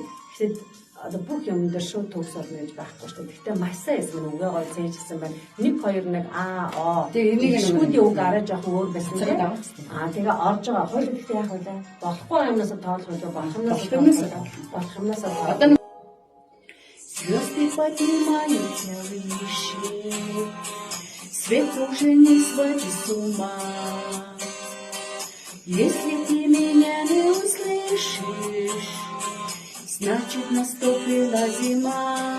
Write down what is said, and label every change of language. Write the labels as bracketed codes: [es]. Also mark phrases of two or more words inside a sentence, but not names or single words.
[mn] Гэхдээ одоо бүх юм дээр шууд төгс орно гэж байхгүй шүү дээ. Гэхдээ маш сайн хийсэн байна. Үгээ гоё цээжсэн байна. 1 2 нэг оо. Тэгээ энийг шүүдийн үг арай жоохон өөр байсан тийм. Тэгээ орж байгаа. Хоёул гэхдээ яах вэ? Болохгүй юмнаас тоолох үү? Болох юмнаас одоо [ru] звезды поднимаются выше, свет уже не сводит с ума. Если ты меня не услышишь, значит наступила зима.